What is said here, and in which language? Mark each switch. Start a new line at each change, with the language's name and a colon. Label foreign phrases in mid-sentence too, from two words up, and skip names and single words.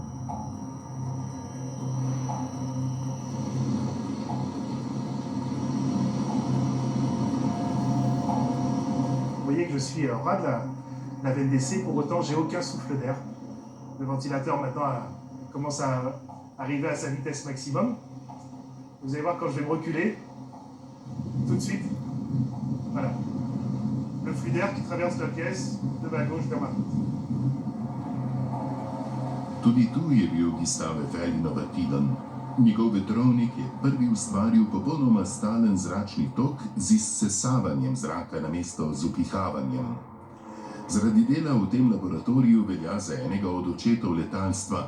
French: Vous voyez que je suis au ras de la veine d'essai, pour autant j'ai aucun souffle d'air. Le ventilateur maintenant commence à arriver à sa vitesse maximum. Vous allez voir quand je vais me reculer, tout de suite, voilà, le flux d'air qui traverse la pièce de ma gauche vers ma droite.
Slovenian: Tudi tu je bil Gustave Eiffel inovativen. Njegov vetrovnik je prvi ustvaril popolnoma stalen zračni tok z izsesavanjem zraka namesto z vpihavanjem. Zaradi dela v tem laboratoriju velja za enega od očetov letalstva.